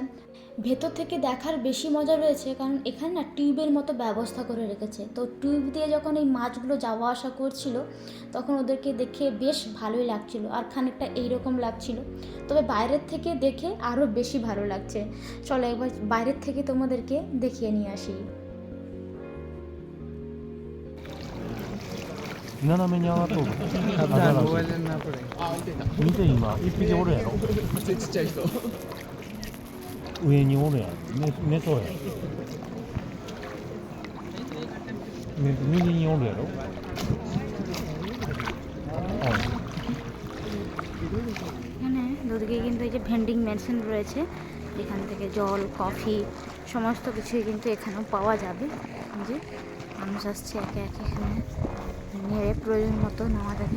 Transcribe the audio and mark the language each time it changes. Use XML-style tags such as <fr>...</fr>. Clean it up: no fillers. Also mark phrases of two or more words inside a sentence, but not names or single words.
<bn>ভেতর থেকে দেখার বেশি মজা রয়েছে, কারণ এখানে না টিউবের মতো ব্যবস্থা করে রেখেছে। তো টিউব দিয়ে যখন এই মাছগুলো যাওয়া আসা করছিল তখন ওদেরকে দেখে বেশ ভালোই লাগছিল, আর খানিকটা এইরকম লাগছিল। তবে বাইরের থেকে দেখে আরও বেশি ভালো লাগছে। চলো একবার বাইরের থেকে তোমাদেরকে দেখিয়ে নিয়ে আসি।</bn> <ja>斜めに上がっとる。</ja> <bn>সাবধান, মোবাইলে না পড়ে।</bn> <ja>見て今一匹おるやろ。ちっちゃい人。上におるやん。寝そうやん。右におるやろ。</ja> <bn>এখানে দুদিকে কিন্তু এই যে ভেন্ডিং মেশিন রয়েছে, এখান থেকে জল, কফি সমস্ত কিছুই কিন্তু এখানেও পাওয়া যাবে। যে মানুষ আসছে একে একে এখানে নিয়ে প্রয়োজন মতো নেওয়া যাবে।</bn>